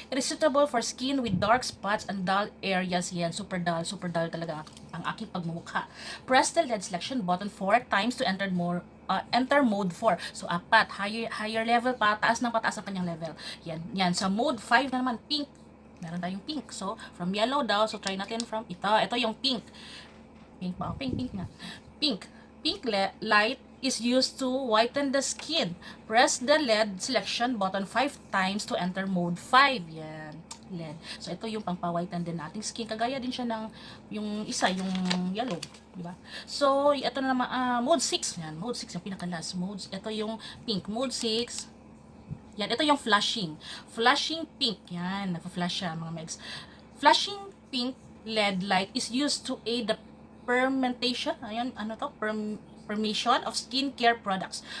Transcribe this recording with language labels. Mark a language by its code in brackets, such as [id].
[en] It is suitable for skin with dark spots and dull areas. [tl] Yan, super dull talaga ang aking pagmumukha. [en] Press the LED selection button 4 times to enter mode 4. [tl] So, apat. Higher level pa. Taas ng pataas ang kanyang level. Yan. Sa mode 5 na naman, pink. Meron tayong pink. So, from yellow daw. So, try natin from ito. Ito yung pink. Pink ba? Pink nga. Pink. [en] Light is used to whiten the skin. Press the LED selection button 5 times to enter mode 5. Yan. LED. [tl] So, ito yung pangpa-whiten din nating skin. Kagaya din siya ng yung isa, yung yellow. Diba? So, ito na naman, mode 6. Yan. Mode 6, yung pinaka-last mode. Ito yung pink. Mode 6. Yan. Ito yung flashing. Flashing pink. Yan. Napa-flash siya, mga megs. [en] Flashing pink LED light is used to aid the permentation. [tl] Ayan, ano to? [en] Permission of skincare products.